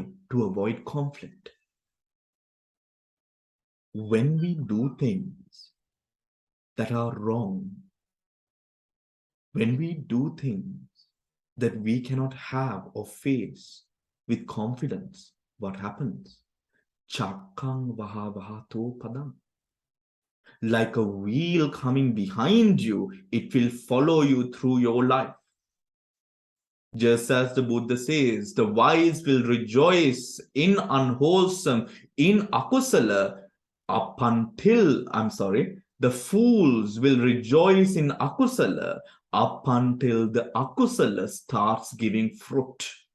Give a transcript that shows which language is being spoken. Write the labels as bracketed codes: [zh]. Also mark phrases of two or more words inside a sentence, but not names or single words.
[en] To avoid conflict. When we do things that are wrong, when we do things that we cannot have or face with confidence, what happens? [pi] Chakkang vaha vahato padam. [en] Like a wheel coming behind you, it will follow you through your life. Just as the Buddha says, the wise will rejoice in unwholesome, in akusala, the fools will rejoice in akusala up until the akusala starts giving fruit.